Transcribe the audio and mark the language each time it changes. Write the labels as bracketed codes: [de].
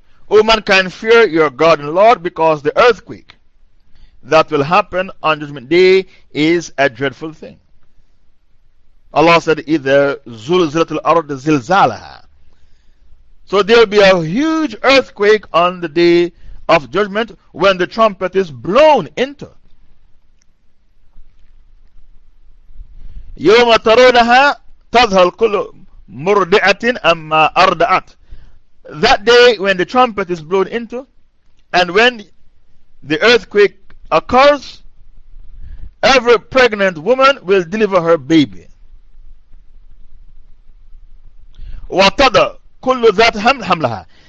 [en] O mankind, fear your God and Lord, because the earthquake that will happen on Judgment Day is a dreadful thing. Allah said [ar] idha zulzilatil ard zilzalaha. [en] So there will be a huge earthquake on the day of judgment when the trumpet is blown into. [ar] يوم ترونها تظهر كل مرضعة أما أرضعت. [en] That day when the trumpet is blown into, and when the earthquake occurs, every pregnant woman will deliver her baby. [ar] وتضع كل ذات حملها.